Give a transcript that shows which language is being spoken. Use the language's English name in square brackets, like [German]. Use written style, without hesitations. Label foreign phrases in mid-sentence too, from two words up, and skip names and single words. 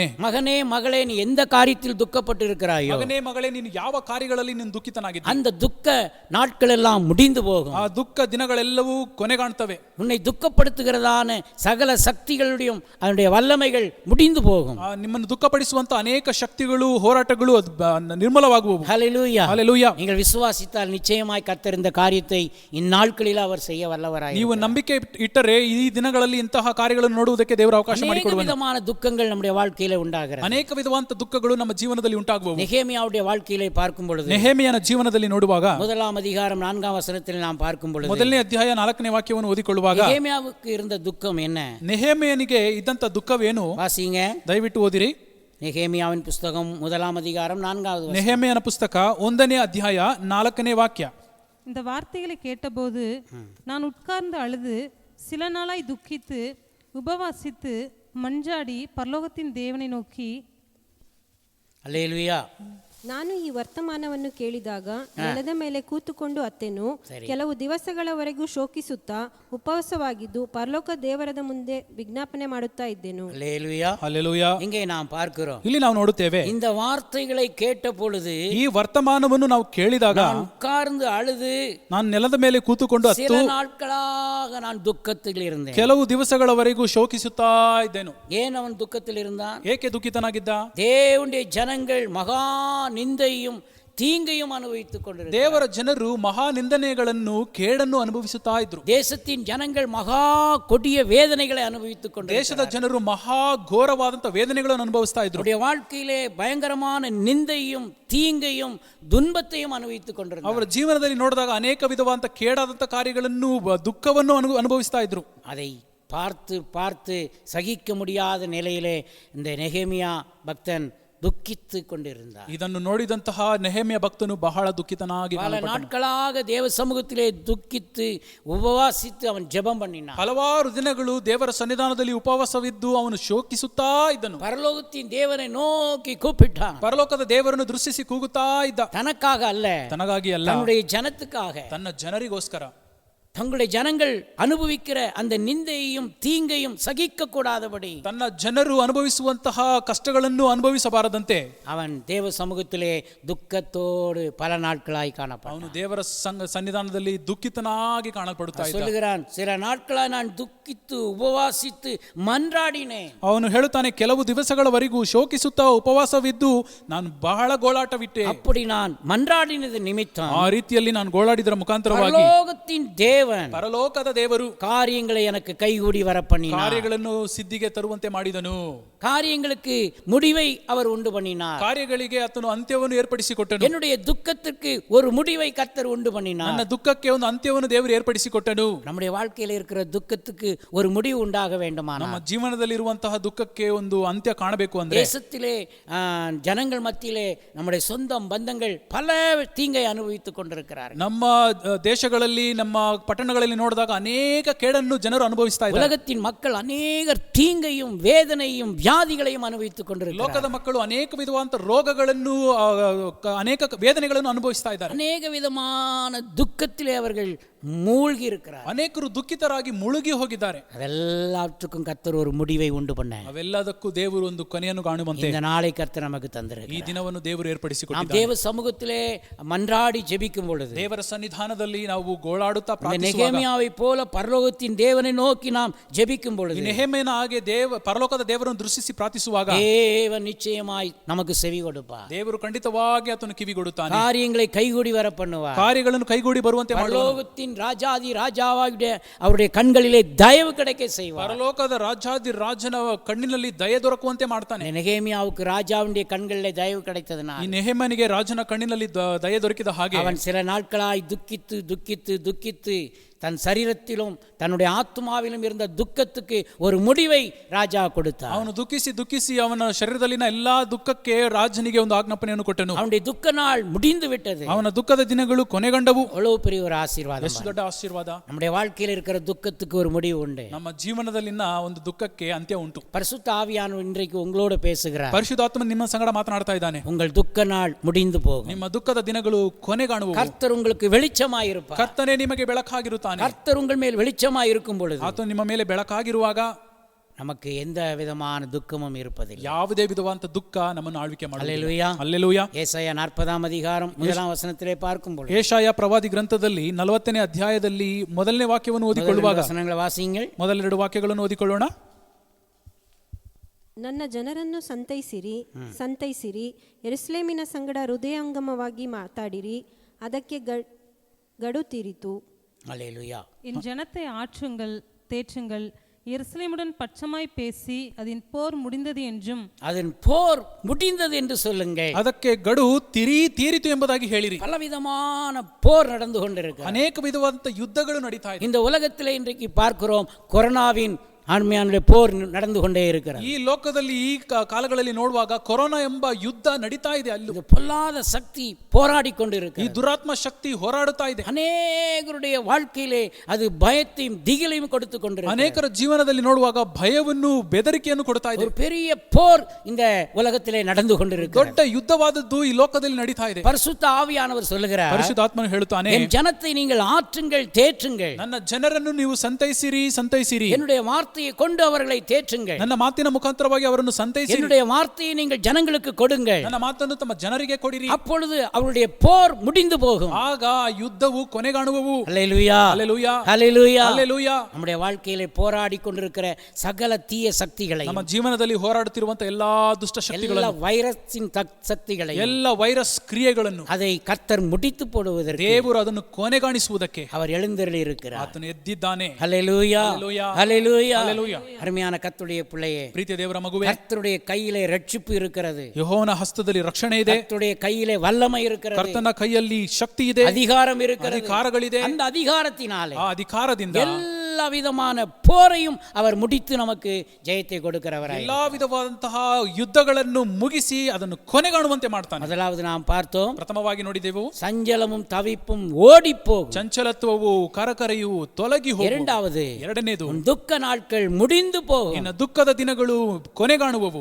[Tamil] மகனே மகளே, நீ எந்த காரியத்தில் துக்கப்பட்டு இருக்கிறாயோ [Kannada] ಮಗನೇ ಮಗಳೇ, ನೀನು ಯಾವ ಕಾರ್ಯಗಳಲ್ಲಿ ನೀನು ದುಃಖಿತನಾಗಿದ್ದೆ, [Tamil] அந்த துக்க நாட்கள் எல்லாம் முடிந்து போகும். [Kannada] ಆ ದುಃಖ ದಿನಗಳೆಲ್ಲವೂ ಕೊನೆಗಾಣ್ತವೆ. [Tamil] உன்னை துக்கப்படுத்துகிறதான சகல சக்திகளுடைய அதனுடைய வல்லமைகள் முடிந்து போகும். [Kannada] ನಿಮ್ಮನ್ನು ದುಃಖಪಡಿಸುವಂತ ಅನೇಕ ಶಕ್ತಿಗಳು ಹೋರಾಟಗಳು ಅದು ನಿರ್ಮಲವಾಗುವವು. [Tamil] ஹல்லேலூயா. [Kannada] ಹಲ್ಲೆಲೂಯಾ. [Tamil] நீங்கள் விசுவாசித்தால் நிச்சயமாய் கர்த்தர் இந்த காரியத்தை இந்நாட்களில் அவர் செய்ய வல்லவராய். [Kannada] ನೀವು ನಂಬಿಕೆ ಇಟ್ಟರೆ ಈ ದಿನಗಳಲ್ಲಿ ಇಂತಹ ಕಾರ್ಯಗಳನ್ನು ನೋಡುವುದಕ್ಕೆ ದೇವರ ಅವಕಾಶ [Tamil] அநேக [Kannada] ಮಾಡಿಕೊಡುವನು. [Tamil] விதமான துக்கங்கள் நம்முடைய வாழ்க்கையில உண்டாகிறது. [Kannada] ಅನೇಕ ವಿಧವಾದ ದುಃಖಗಳು ನಮ್ಮ ಜೀವನದಲ್ಲಿ ಉಂಟಾಗುವವು. [Tamil] நெகேமியாவுடைய வாழ்க்கையிலே பார்க்கும் பொழுது, [Kannada] ನೆಹೆಮೀಯನ ಜೀವನದಲ್ಲಿ ನೋಡುವಾಗ, [Tamil] 1ஆம் அதிகாரம் 4ஆம் வசனத்தில் நாம் பார்க்கும் பொழுது, [Kannada] ಮೊದಲನೇ ಅಧ್ಯಾಯ 4ನೇ ವಾಕ್ಯವನ್ನು ಓದಿಕೊಳ್ಳುವಾಗ [Tamil] நெகேமியாவுக்கு இருந்த துக்கம் என்ன? [Kannada] ನೆಹೆಮೀಯನಿಗೆ ಇದ್ದಂತ ದುಃಖವೇನು? [Tamil] வாசிங்க. [Kannada] ದಯವಿಟ್ಟು ಓದಿರಿ. [Tamil] நெகேமியாவின் புஸ்தகம் 1ஆம் அதிகாரம் 4வது வசனம். [Kannada] ನೆಹೆಮೀಯನ ಪುಸ್ತಕ 1ನೇ ಅಧ್ಯಾಯ 4ನೇ ವಾಕ್ಯ. [Tamil] இந்த வார்த்தைகளை கேட்டபோது நான் உட்கார்ந்து அழுது சில நாளாய் துக்கித்து உபவாசித்து மஞ்சாடி பரலோகத்தின் தேவனை நோக்கி. அல்லேலூயா. [Kannada] ನಾನು ಈ ವರ್ತಮಾನವನ್ನು ಕೇಳಿದಾಗ ನೆಲದ ಮೇಲೆ ಕೂತುಕೊಂಡು ಅತ್ತೆನು. ಕೆಲವು ದಿವಸಗಳವರೆಗೂ ಶೋಕಿಸುತ್ತಾ ಉಪವಾಸವಾಗಿದ್ದು ಪರಲೋಕ ದೇವರದ ಮುಂದೆ ವಿಜ್ಞಾಪನೆ ಮಾಡುತ್ತಾ ಇದ್ದೆನು. [Tamil] அல்லேலூயா. [Kannada] ಹಲ್ಲೆಲೂಯಾ. [Tamil] இங்கே நாம் பார்க்கிறோம், [Kannada] ಇಲ್ಲಿ ನಾವು ನೋಡುತ್ತೇವೆ, [Tamil] இந்த வார்த்தைகளை கேட்ட பொழுது [Kannada] ಈ ವರ್ತಮಾನವನ್ನು ನಾವು ಕೇಳಿದಾಗ [Tamil] நான் உட்கார்ந்து அழுது [Kannada] ನಾನು ನೆಲದ ಮೇಲೆ ಕೂತುಕೊಂಡು [Tamil] சில [Kannada] ಅತ್ತು [Tamil] நாட்களாக நான் துக்கத்தில் இருந்தேன். [Kannada] ಕೆಲವು ದಿವಸಗಳವರೆಗೂ ಶೋಕಿಸುತ್ತಾ ಇದ್ದೆನು. [Tamil] ஏன் அவன் துக்கத்தில் இருந்தான்? [Kannada] ಏಕೆ ದುಃಖಿತನಾಗಿದ್ದ? [Tamil] தேவனுடைய ஜனங்கள் மகா நிந்தையும் தீங்கையும் அனுபவித்துக் கொண்டிருந்தார். [Kannada] ದೇವರ ಜನರು ಮಹಾ ನಿಂದನೆಗಳನ್ನು ಕೇಡನ್ನು ಅನುಭವಿಸುತ್ತಾ ಇದ್ರು. [Tamil] தேசத்தின் ஜனங்கள் மகா கொடிய வேதனைகளை அனுபவித்துக் கொண்டு [Kannada] ದೇಶದ ಜನರು ಮಹಾ ಘೋರವಾದಂತ ವೇದನೆಗಳನ್ನು ಅನುಭವಿಸ್ತಾ ಇದ್ರು. [Tamil] அவருடைய வாழ்க்கையிலே பயங்கரமான நிந்தையும் தீங்கையும் துன்பத்தையும் அனுபவித்துக் கொண்டிருந்தார். [Kannada] ಅವರ ಜೀವನದಲ್ಲಿ ನೋಡಿದಾಗ ಅನೇಕ ವಿಧವಾದಂತ ಕೇಡಾದಂತ ಕಾರ್ಯಗಳನ್ನು ದುಃಖವನ್ನು ಅನುಭವಿಸ್ತಾ ಇದ್ರು. [Tamil] அதை பார்த்து பார்த்து சகிக்க முடியாத நிலையிலே இந்த நெகேமியா பக்தன் துக்கித்து கொண்டிருந்தார். [Kannada] ಇದನ್ನು ನೋಡಿದಂತಹ ನೆಹೆಮೀಯ ಭಕ್ತನು ಬಹಳ ದುಃಖಿತನಾಗಿ [Tamil] பல நாட்களாக தேவ சமூகத்திலே துக்கித்து உபவாசித்து அவன் ஜெபம் பண்ணினான். [Kannada] ಹಲವಾರು ದಿನಗಳು ದೇವರ ಸನ್ನಿಧಾನದಲ್ಲಿ ಉಪವಾಸವಿದ್ದು ಅವನು ಶೋಕಿಸುತ್ತಾ ಇದ್ದನು. [Tamil] பரலோகத்தின் தேவனை நோக்கி கூப்பிட்டான். [Kannada] ಪರಲೋಕದ ದೇವರನ್ನು ದೃಷ್ಟಿಸಿ ಕೂಗುತ್ತಾ ಇದ್ದ. [Tamil] தனக்காக அல்ல, [Kannada] ತನಗಾಗಿ ಅಲ್ಲ, [Tamil] தன்னுடைய ஜனத்துக்காக. [Kannada] ತನ್ನ ಜನರಿಗೋಸ್ಕರ. [Tamil] தங்களுடைய ஜனங்கள் அனுபவிக்கிற அந்த நிந்தையையும் தீங்கையும் சகிக்க கூடாதபடி [Kannada] ತನ್ನ ಜನರು ಅನುಭವಿಸುವಂತಹ ಕಷ್ಟಗಳನ್ನು ಅನುಭವಿಸಬಾರದಂತೆ [Tamil] அவன் தேவ சமூகத்திலே துக்கத்தோடு பல நாட்களாய் காணப்பட்டான். [Kannada] ಅವನು ದೇವರ ಸನ್ನಿಧಾನದಲ್ಲಿ ದುಃಖಿತನಾಗಿ ಕಾಣಲ್ಪಡುತ್ತಾ ಇದ್ದ. [Tamil] சொல்லுகிறான், சில நாட்களாய் நான் துக்கித்து உபவாசித்து மன்றாடினேன். [Kannada] ಅವನು ಹೇಳುತ್ತಾನೆ, ಕೆಲವು ದಿವಸಗಳವರೆಗೂ ಶೋಕಿಸುತ್ತಾ ಉಪವಾಸವಿದ್ದು ನಾನು ಬಹಳ ಗೋಳಾಟವಿಟ್ಟೆ. [Tamil] அப்படி நான் மன்றாடினது நிமித்தம் [Kannada] ಆ ರೀತಿಯಲ್ಲಿ ನಾನು ಗೋಳಾಡಿದರ ಮುಖಾಂತರವಾಗಿ [Tamil] பரலோகத்தின் தேவன் [Kannada] ಪರಲೋಕದ ದೇವರು [Tamil] காரியங்களை எனக்கு கைகூடி வர பண்ணினார். [Kannada] ಕಾರ್ಯಗಳನ್ನು ಸಿದ್ಧಿಗೆ ತರುವಂತೆ ಮಾಡಿದನು. [Tamil] காரியங்களுக்கு முடிவை அவர் உண்டு பண்ணினார். [Kannada] ಕಾರ್ಯಗಳಿಗೆ ಆತನು ಅಂತ್ಯವನ್ನು ಏರ್ಪಡಿಸಿಕೊಟ್ಟನು. [Tamil] என்னுடைய துக்கத்திற்கு ஒரு முடிவை கர்த்தர் உண்டு பண்ணினார். [Kannada] ನನ್ನ ದುಃಖಕ್ಕೆ ಒಂದು ಅಂತ್ಯವನ್ನು ದೇವರು ಏರ್ಪಡಿಸಿಕೊಟ್ಟನು. [Tamil] நம்முடைய வாழ்க்கையில் இருக்கிற துக்கத்துக்கு ஒரு முடிவு உண்டாக வேண்டுமானால், [Kannada] ನಮ್ಮ ಜೀವನದಲ್ಲಿ ಇರುವಂತಹ ದುಃಖಕ್ಕೆ ಒಂದು ಅಂತ್ಯ ಕಾಣಬೇಕು ಅಂದ್ರೆ, [Tamil] தேசத்திலே ஜனங்கள் மத்தியிலே நம்முடைய சொந்தம் பந்தங்கள் பல தீங்கை அனுபவித்துக் கொண்டிருக்கிறார்கள். [Kannada] ನಮ್ಮ ದೇಶಗಳಲ್ಲಿ ನಮ್ಮ ಪಟ್ಟಣಗಳಲ್ಲಿ ನೋಡಿದಾಗ ಅನೇಕ ಕೇಡನ್ನು ಜನರು ಅನುಭವಿಸ್ತಾ ಇದ್ದಾರೆ. [Tamil] உலகத்தின் மக்கள் அநேகர் தீங்கையும் வேதனையும் வியாதிகளையும் அனுபவித்துக் கொண்டிருக்கிறார்கள். [Kannada] ಲೋಕದ ಮಕ್ಕಳು ಅನೇಕ ವಿಧವಾದ ರೋಗಗಳನ್ನು ಅನೇಕ ವೇದನೆಗಳನ್ನು ಅನುಭವಿಸ್ತಾ ಇದ್ದಾರೆ. [Tamil] அநேக விதமான துக்கத்திலே அவர்கள் மூழ்கி இருக்கிறார். [Kannada] ಅನೇಕರು ದುಃಖಿತರಾಗಿ ಮುಳುಗಿ ಹೋಗಿದ್ದಾರೆ. [Tamil] அதெல்லாத்துக்கும் கர்த்தர் ஒரு முடிவை உண்டு பண்ண [Kannada] ಅವೆಲ್ಲದಕ್ಕೂ ದೇವರು ಒಂದು ಕೊನೆಯನ್ನು ಕಾಣುವಂತೆ [Tamil] இந்த நாளை கர்த்தர் நமக்கு [Kannada] ಈ [Tamil] தந்திருக்கிறார். [Kannada] ದಿನವನ್ನು ದೇವರು [Tamil] நாம் [Kannada] ಏರ್ಪಡಿಸಿಕೊಟ್ಟಿದ್ದಾರೆ. [Tamil] தேவ சமூகத்திலே மன்றாடி ஜெபிக்கும் பொழுது [Kannada] ದೇವರ ಸನ್ನಿಧಾನದಲ್ಲಿ ನಾವು ಗೋಳಾಡುತ್ತಾ [Tamil] இந்த [Kannada] ಪ್ರಾರ್ಥಿಸುವಾಗ [Tamil] நெகேமியாவை போல பரலோகத்தின் தேவனை நோக்கி நாம் ஜெபிக்கும் பொழுது [Kannada] ನೆಹೆಮೀಯನ ಹಾಗೆ ಪರಲೋಕದ ದೇವರನ್ನು ದೃಷ್ಟಿಸಿ ಪ್ರಾರ್ಥಿಸುವಾಗ [Tamil] தேவன் நிச்சயமாய் நமக்கு செவி கொடுப்பார். [Kannada] ದೇವರು ಖಂಡಿತವಾಗಿ ಆತನು ಕಿವಿಗೊಡುತ್ತಾನೆ. [Tamil] காரியங்களை கைகூடி வர பண்ணுவார். [Kannada] ಕಾರ್ಯಗಳನ್ನು ಕೈಗೂಡಿ ಬರುವಂತೆ ಮಾಡುವನು. [Tamil] பரலோகத்தின் ராஜாதி ராஜாவாகிய அவருடைய கண்களிலே தயவு கிடைக்க செய்வார். [Kannada] ಪರಲೋಕದ ರಾಜಾದಿ ರಾಜನ ಕಣ್ಣಿನಲ್ಲಿ ದಯೆ ದೊರಕುವಂತೆ ಮಾಡ್ತಾನೆ. [Tamil] நெகேமியாவுக்கு ராஜாவுடைய கண்களிலே தயவு [Kannada] ಈ [Tamil] கிடைத்ததனால் [Kannada] ನೆಹೆಮನಿಗೆ ರಾಜನ ಕಣ್ಣಿನಲ್ಲಿ ದಯೆ ದೊರಕಿದ ಹಾಗೆ [Tamil] அவன் சில நாட்களாய் துக்கித்து துக்கித்து துக்கித்து தன் சரீரத்திலும் தன்னுடைய ஆத்மாவிலும் இருந்த துக்கத்துக்கு ஒரு முடிவை ராஜா கொடுத்தார். [Kannada] ಅವನು ದುಃಖಿಸಿ ದುಃಖಿಸಿ ಅವನ ಶರೀರದಲ್ಲಿನ ಎಲ್ಲಾ ದುಃಖಕ್ಕೆ ರಾಜನಿಗೆ ಒಂದು ಆಜ್ಞಾಪನೆಯನ್ನು ಕೊಟ್ಟನು. [Tamil] அவனுடைய துக்க நாள் முடிந்து விட்டது. [Kannada] ಅವನ ದುಃಖದ ದಿನಗಳು ಕೊನೆಗೊಂಡವು. [Tamil] அவ்வளவு பெரிய ஒரு ஆசீர்வாதம். [Kannada] ಎಷ್ಟು ದೊಡ್ಡ ಆಶೀರ್ವಾದ. [Tamil] நம்முடைய வாழ்க்கையில் இருக்கிற துக்கத்துக்கு ஒரு முடிவு உண்டு. [Kannada] ನಮ್ಮ ಜೀವನದಲ್ಲಿನ ಒಂದು ದುಃಖಕ್ಕೆ ಅಂತ್ಯ ಉಂಟು. [Tamil] பரிசுத்த ஆவியானவர் இன்றைக்கு உங்களோடு பேசுகிறார். [Kannada] ಪರಿಶುದ್ಧಾತ್ಮ ನಿಮ್ಮ ಸಂಗಡ ಮಾತನಾಡ್ತಾ ಇದ್ದಾನೆ. [Tamil] உங்கள் துக்க நாள் முடிந்து போகும். [Kannada] ನಿಮ್ಮ ದುಃಖದ ದಿನಗಳು ಕೊನೆಗಾಣುವು. [Tamil] கர்த்தர் உங்களுக்கு வெளிச்சமாயிருப்பார். [Kannada] ಕರ್ತನೇ ನಿಮಗೆ ಬೆಳಕಾಗಿರುತ್ತಾನೆ. [Tamil] கர்த்தர் உங்கள் மேல் வெளிச்சமாயிருக்கும் பொழுது [Kannada] ಆತ ನಿಮ್ಮ ಮೇಲೆ ಬೆಳಕಾಗಿರುವಾಗ [Tamil] நமக்கு எந்த விதமான துக்கமும் இருப்பதில்லை. [Kannada] ಯಾವುದೇ ವಿಧವಾದ ದುಃಖ ನಮ್ಮನ್ನು ಆಳ್ವಿಕೆ ಮಾಡಲಿಲ್ಲ. [Tamil] அல்லேலூயா. [Kannada] ಹಲ್ಲೆಲೂಯಾ. [Tamil] ஏசாயா 40 அதிகாரம் 1 வசனத்திலே பார்க்கும் பொழுது [Kannada] ಏಷಾಯ ಪ್ರವಾದಿ ಗ್ರಂಥದಲ್ಲಿ 40ನೇ ಅಧ್ಯಾಯದಲ್ಲಿ ಮೊದಲನೇ ವಾಕ್ಯವನ್ನು ಓದಿಕೊಳ್ಳುವಾಗ [Tamil] வசனங்களை வாசியுங்கள். [Kannada] ಮೊದಲೆರಡು ವಾಕ್ಯಗಳನ್ನು ಓದಿಕೊಳ್ಳೋಣ. ನನ್ನ ಜನರನ್ನು ಸಂತೈಸಿರಿ ಯೆರೂಸಲೇಮಿನ ಸಂಗಡ ಹೃದಯಂಗಮವಾಗಿ ಮಾತಾಡಿರಿ, ಅದಕ್ಕೆ ಗಡು ತೀರಿತು. [Tamil] அல்லேலூயா. என் ஜனத்தை ஆற்றுங்கள், தேற்றுங்கள், எருசலேமுடன் பட்சமாய் பேசி அதன் போர் முடிந்தது என்றும் அதன் போர் முடிந்தது என்று சொல்லுங்கள். [Kannada] ಅದಕ್ಕೆ ಗಡು ತೀರಿತು ಎಂಬುದಾಗಿ ಹೇಳಿರಿ. [Tamil] பலவிதமான போர் நடந்து கொண்டிருக்கு. [Kannada] ಅನೇಕ ವಿಧವಾದ ಯುದ್ಧಗಳು ನಡೀತಾ ಇದೆ. [Tamil] இந்த உலகத்திலே இன்றைக்கு பார்க்கிறோம், கொரோனாவின் ஆண்மையான போர் நடந்து கொண்டே இருக்கிறது. [Kannada] ಈ ಲೋಕದಲ್ಲಿ ಈ ಕಾಲಗಳಲ್ಲಿ ನೋಡುವಾಗ ಕೊರೋನಾ ಎಂಬ ಯುದ್ಧ ನಡೀತಾ ಇದೆ. ಅಲ್ಲಿ [Tamil] இது பொல்லாத சக்தி போராடி [Kannada] ಈ [Tamil] கொண்டிருக்கிறது. [Kannada] ದುರಾತ್ಮ ಶಕ್ತಿ ಹೋರಾಡುತ್ತಾ ಇದೆ. [Tamil] அநேகருடைய வாழ்க்கையிலே அது பயத்தையும் திகிலையும் கொடுத்து கொண்டிருக்கிறது. [Kannada] ಅನೇಕರ ಜೀವನದಲ್ಲಿ ನೋಡುವಾಗ ಭಯವನ್ನು ಬೆದರಿಕೆಯನ್ನು ಕೊಡ್ತಾ ಇದೆ. [Tamil] ஒரு பெரிய போர் இந்த உலகத்திலே நடந்து கொண்டிருக்கிறது. [Kannada] ದೊಡ್ಡ ಯುದ್ಧವಾದದ್ದು ಈ ಲೋಕದಲ್ಲಿ ನಡೀತಾ ಇದೆ. [Tamil] பரிசுத்த ஆவியானவர் சொல்லுகிறார், [Kannada] ಪರಿಶುದ್ಧಾತ್ಮನು ಹೇಳುತ್ತಾನೆ, [Tamil] என் ஜனத்தை நீங்கள் ஆற்றுங்கள், தேற்றுங்கள். [Kannada] ನನ್ನ ಜನರನ್ನು ನೀವು ಸಂತೈಸಿರಿ. [Tamil] என்னுடைய வார்த்தையை கொண்டு அவர்களை தேற்றுங்கள். [Kannada] ನನ್ನ ಮಾತಿನ ಮುಖಾಂತರವಾಗಿ ಅವರನ್ನು ಸಂತೈಸಿರಿ. [Tamil] என்னுடைய வார்த்தையை நீங்கள் ஜனங்களுக்கு கொடுங்கள். [Kannada] ನನ್ನ ಮಾತನ್ನು ತಮ್ಮ ಜನರಿಗೆ ಕೊಡಿರಿ. [Tamil] அப்பொழுது அவருடைய போர் முடிந்து போகும். [Kannada] ಆಗ ಆ ಯುದ್ಧವು ಕೊನೆಗಾಣುವವು. [Tamil] அல்லேலூயா. [Kannada] ಹಲ್ಲೆಲೂಯಾ. [Tamil] அல்லேலூயா. [Kannada] ಹಲ್ಲೆಲೂಯಾ. [Tamil] நம்முடைய வாழ்க்கையிலே போராடி கொண்டிருக்கிற சகல தீய சக்திகளை, [Kannada] ನಮ್ಮ ಜೀವನದಲ್ಲಿ ಹೋರಾಡುತ್ತಿರುವಂತಹ ಎಲ್ಲಾ ದುಷ್ಟ [Tamil] எல்லா [Kannada] ಶಕ್ತಿಗಳನ್ನು, [Tamil] வைரஸின் சக்திகளை, [Kannada] ಎಲ್ಲ ವೈರಸ್ ಕ್ರಿಯೆಗಳನ್ನು [Tamil] அதை கர்த்தர் முடித்து போடுவதற்கு [Kannada] ದೇವರು ಅದನ್ನು ಕೊನೆಗಾಣಿಸುವುದಕ್ಕೆ [Tamil] அவர் எழுந்தருளி இருக்கிறார். [Kannada] ಆತನು ಎದ್ದಿದ್ದಾನೆ. [Tamil] அல்லேலூயா. ஹல்லேலூயா. அல்லேலூயா. ஹல்லேலூயா. அருமையான கர்த்தருடைய பிள்ளையே, [Kannada] ಪ್ರೀತಿಯ ದೇವರ ಮಗುವೆ, [Tamil] கர்த்தருடைய கையிலே ரட்சிப்பு இருக்கிறது. [Kannada] ಯೆಹೋವನ ಹಸ್ತದಲ್ಲಿ ರಕ್ಷಣೆ ಇದೆ. [Tamil] கர்த்தருடைய கையிலே வல்லமை இருக்கிறது. [Kannada] ಕರ್ತನ ಕೈಯಲ್ಲಿ ಶಕ್ತಿ ಇದೆ, [Tamil] அதிகாரம் இருக்கிறது. [Kannada] ಅಧಿಕಾರಗಳಿದೆ. [Tamil] அந்த அதிகாரத்தினாலே [Kannada] ಆ ಅಧಿಕಾರದಿಂದ [Tamil] எல்லா விதமான போரையும் அவர் முடித்து நமக்கு ஜெயத்தை கொடுக்கிறவராய். [Kannada] ಎಲ್ಲಾ ವಿಧವಾದಂತಹ ಯುದ್ಧಗಳನ್ನು ಮುಗಿಸಿ ಅದನ್ನು ಕೊನೆಗಾಣುವಂತೆ ಮಾಡ್ತಾನೆ. [Tamil] முதலாவது நாம் பார்த்தோம், [Kannada] ಪ್ರಥಮವಾಗಿ ನೋಡಿದೆವು, [Tamil] சஞ்சலமும் தவிப்பும் ஓடி போகும். [Kannada] ಚಂಚಲತ್ವವು ಕರಕರೆಯು ತೊಲಗಿ ಹೋಗುವು. [Tamil] இரண்டாவது, [Kannada] ಎರಡನೇದು, [Tamil] உன் துக்க நாட்கள் முடிந்து போகும். [Kannada] ನಿನ್ನ ದುಃಖದ ದಿನಗಳು ಕೊನೆಗಾಣುವವು.